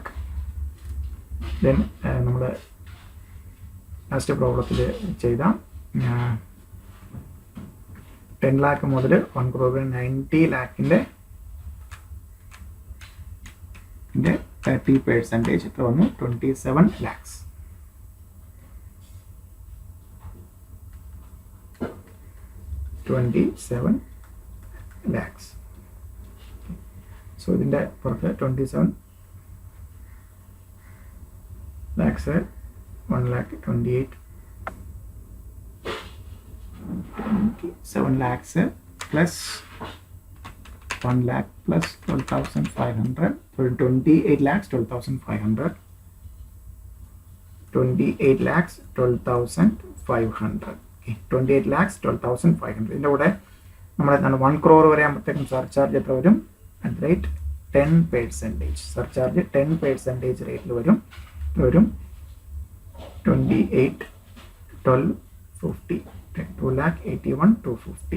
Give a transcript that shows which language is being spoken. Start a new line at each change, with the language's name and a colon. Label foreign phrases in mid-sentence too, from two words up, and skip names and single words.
Malayalam: ദെൻ നമ്മൾ ലാസ്റ്റ് പ്രോബ്ലത്തിൽ ചെയ്ത 10 lakh മുതൽ 1 crore 90 lakhൻ്റെ 30% എത്ര വന്നു, 27 lakhs.
English: 27 lakhs. സോ
Malayalam: ഇതിൻ്റെ പുറത്ത്
English: 27 lakhs 1 lakh 27 lakhs plus 1 lakh plus 12,500, so 28 lakhs 12,500, 28 lakhs 12,500. Okay, 28 lakhs 12,500.
Malayalam: ഇതിൻ്റെ കൂടെ നമ്മളെന്താണ് 1 crore വരെ ആകുമ്പോഴത്തേക്കും സർചാർജ് എത്ര വരും,
English: at rate
Malayalam: 10%. സർചാർജ് 10% റേറ്റിൽ വരും. 28 1250, 2,81,250.